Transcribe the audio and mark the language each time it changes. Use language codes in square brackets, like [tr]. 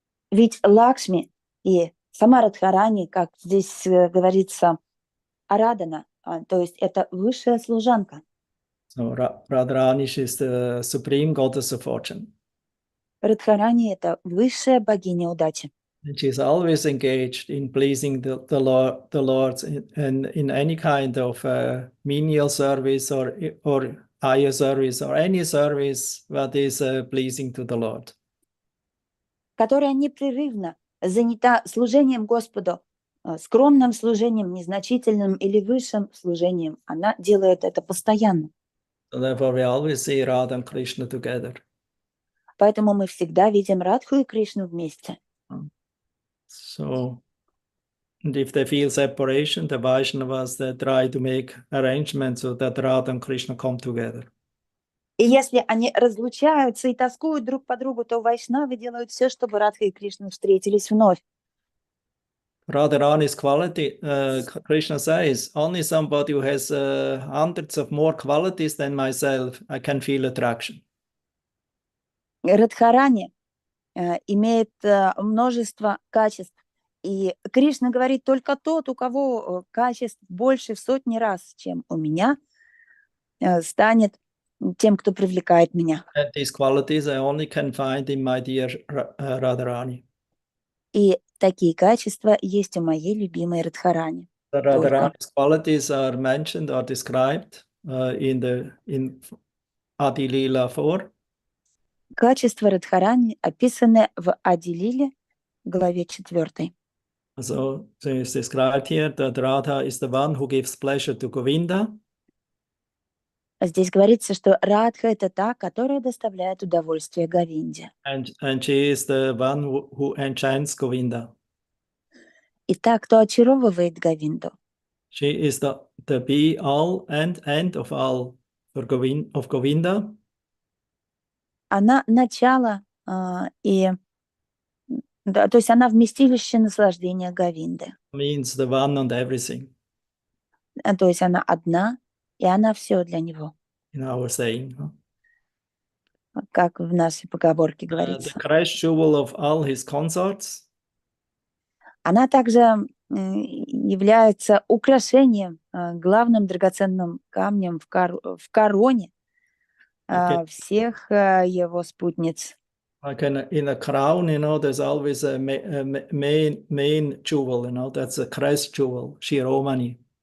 [ru] Ведь Лакшми и сама Радхарани, как здесь говорится, Арадана, то есть это высшая служанка. [en] So Radharani, is the supreme goddess of fortune. [ru] Радхарани – это высшая богиня удачи. [en] And she's always engaged in pleasing the Lord in any kind of menial service or higher service or any service that is pleasing to the Lord. [ru] Которая непрерывно занята служением Господу, скромным служением, незначительным или высшим служением. Она делает это постоянно. [en] So therefore we always see Radha and Krishna together. [ru] Поэтому мы всегда видим Радху и Кришну вместе. [en] So, and if they feel separation, the Vaishnavas, they try to make arrangements so that Radha and Krishna come together. [ru] И если они разлучаются и тоскуют друг по другу, то вайшнавы делают все, чтобы Радха и Кришна встретились вновь. [en] Radharani's quality, Krishna says, only somebody who has hundreds of more qualities than myself, I can feel attraction. [ru] Радхарани имеет множество качеств. И Кришна говорит, только тот, у кого качеств больше в сотни раз, чем у меня, станет тем, кто привлекает меня. [en] And these qualities I only can find in my dear Radharani. [ru] И такие качества есть у моей любимой Радхарани. [en] The Radharani's qualities are mentioned or described in Adi Lila 4. [ru] Качества Радхарани описаны в Ади-лиле, главе 4. [en] So it's described here that Radha is the one who gives pleasure to Govinda. [ru] Здесь говорится, что Радха – это та, которая доставляет удовольствие Говинде. [en] And she is the one who enchants Govinda. [ru] И та, кто очаровывает Говинду. [en] She is the be all and end of all of Govinda. [ru] Она начало и... Да, то есть она вместилище наслаждения Говинды. [en] Means the one and everything. [ru] То есть она одна, и она все для него. [en] In our saying. [ru] Как в нашей поговорке говорится. [en] The crest jewel of all his consorts. [ru] Она также является украшением, главным драгоценным камнем в короне всех его спутниц. [en] Like in a crown, there's always a main jewel, that's a crest jewel, Shiromani.